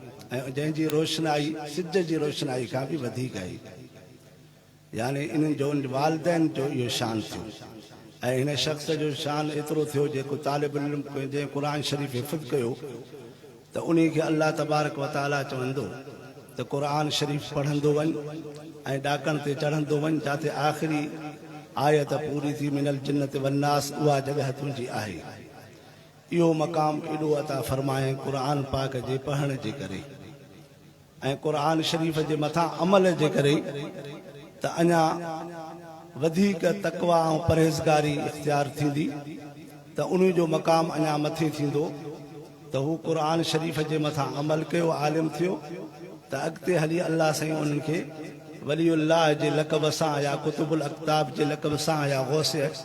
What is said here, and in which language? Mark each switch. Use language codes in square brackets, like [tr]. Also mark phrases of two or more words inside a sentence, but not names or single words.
[sd] जंहिंजी रोशनाई सिज जी रोशनाई खां बि वधीक आहे यानी इन्हनि जो वालिदैन जो इहो शान थियो ऐं हिन शख़्स जो शान एतिरो थियो जेको तालिब इल्म जंहिं क़ुर शरीफ़ हिफ़्ज़ कयो त उन खे [ar] الله تبارك وتعالى [sd] चवंदो त क़ुर शरीफ़ पढ़ंदो वञ ऐं ॾाकण ते चढ़ंदो वञ जिते आख़िरी आयत पूरी थी [ar] من الجنة والناس [sd] उहा जॻह तुंहिंजी आहे इहो मक़ाम एॾो अता फ़रमाए क़ुर पाक जे पढ़ण जे करे ऐं क़ुर शरीफ़ जे मथां अमल जे करे त अञा वधीक तक़वा ऐं परहेज़गारी इख़्तियार थींदी त उन जो मक़ाम अञा मथे थींदो त हू क़ुर शरीफ़ जे मथां अमल कयो आलिम थियो त अॻिते हली अल्लाह साईं उन्हनि खे वलीउल्लाह जे लक़ब सां या कुतुबुल अक़ताब जे लक़ब सां या गौस